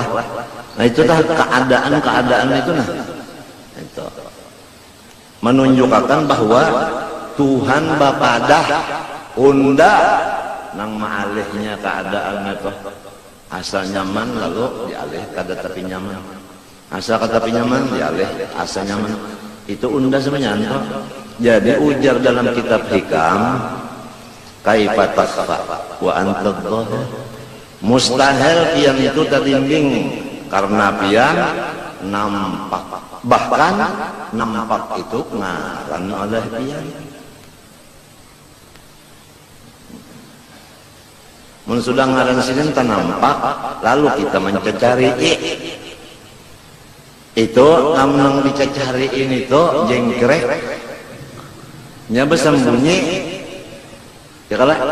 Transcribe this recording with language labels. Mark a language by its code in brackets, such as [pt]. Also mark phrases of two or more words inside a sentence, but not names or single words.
[bjn] Nah itu dah keadaan itu nah. Itu menunjukkan bahwa Tuhan bapadah unda nang maalihnya keadaan itu. Asa nyaman lalu dialih kada tapi nyaman. Asa kada tapi nyaman dialih asa nyaman. Itu unda sebenarnya. Jadi ujar dalam kitab hikam, [ar] kaifa takhfa wa anta dhahir. [bjn] Mustahil pian itu terlimbing karena pian nampak. Bahkan nampak itu ngaran oleh pian. Mun sudah ngaran sini nampak, lalu kita mencari itu namun dicari ini tuh jengkrek nya bersembunyi ya kalau